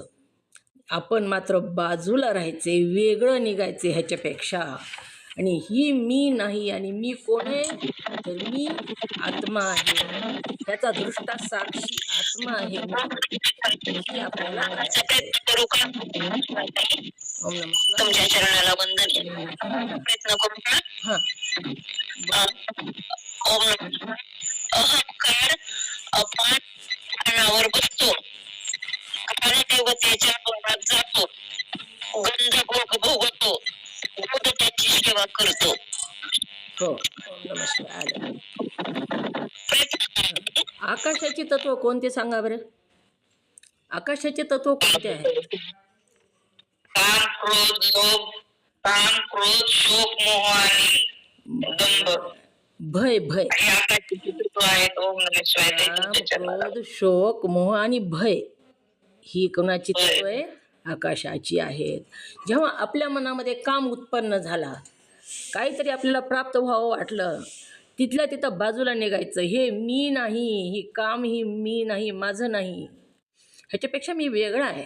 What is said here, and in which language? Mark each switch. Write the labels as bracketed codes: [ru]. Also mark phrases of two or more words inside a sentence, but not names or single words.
[mr] आपण मात्र बाजूला राहायचे, वेगळं निघायचे ह्याच्यापेक्षा. आणि ही मी नाही आणि मी कोण आहे? तर मी आत्मा आहे, त्याचा दृष्टा साक्षी आत्मा आहे. ही आपल्याला करू का? [sa] ओम नमः शिवाय. [mr] तुमच्या चरणाला वंदन. प्रयत्न करू का? हां, [sa] ओम नमः. [mr] अहंकार अपान स्थानावर बसतो, देवतेच्या तोंडात जातो, गंध भोग भोगतो, गोड त्याची सेवा करतो. हो. [sa] ओम नमः शिवाय. [mr] आलं. आकाशाचे तत्व कोणते सांगा बरं? आकाशाचे तत्व कोणते आहे? काम, क्रोध, लोभ, काम, क्रोध, शोक, मोह आणि दंभ. भय. भय, आणि आकाशाचे तत्व आहेत. [sa] ओम नमः शिवाय. [mr] काम, क्रोध, शोक, मोह आणि भय ही कोणाची तत्व आहे? आकाशाची आहेत. जेव्हा आपल्या मनामध्ये काम उत्पन्न झाला, काहीतरी आपल्याला प्राप्त व्हावं वाटलं, तिथल्या तिथं बाजूला निघायचं. हे मी नाही, ही काम ही मी नाही, माझं नाही, ह्याच्यापेक्षा मी वेगळा आहे.